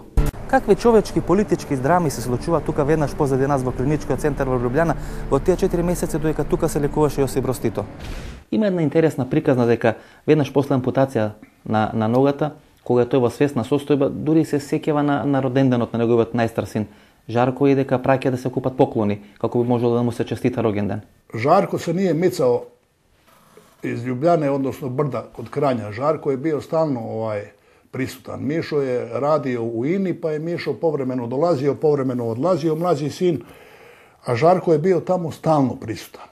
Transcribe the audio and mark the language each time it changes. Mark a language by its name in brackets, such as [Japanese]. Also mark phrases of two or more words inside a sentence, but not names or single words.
[Macedonian] Какви човечки политички драми се случуваат тука веднаш позади нас во клиничкиот центар во Лјубљана во тие 4 месеци додека тука се лекуваше Јосип Брз Тито? Има една интересна приказна дека веднаш после ампутација на ногата, кога тој во свесна состојба, дури се сеќава на роденденот на неговиот најстар син Жарко и дека праќа да се купат поклони, како би можело да му се честита рогенден. [Croatian] Žarko se nije micao iz Ljubljane, odnosno Brda kod Kranja. Žarko je bio stalno prisutan. Mišo je radio u INI, pa je Mišo povremeno dolazio, povremeno odlazio, mlađi sin, a Žarko je bio tamo stalno prisutan.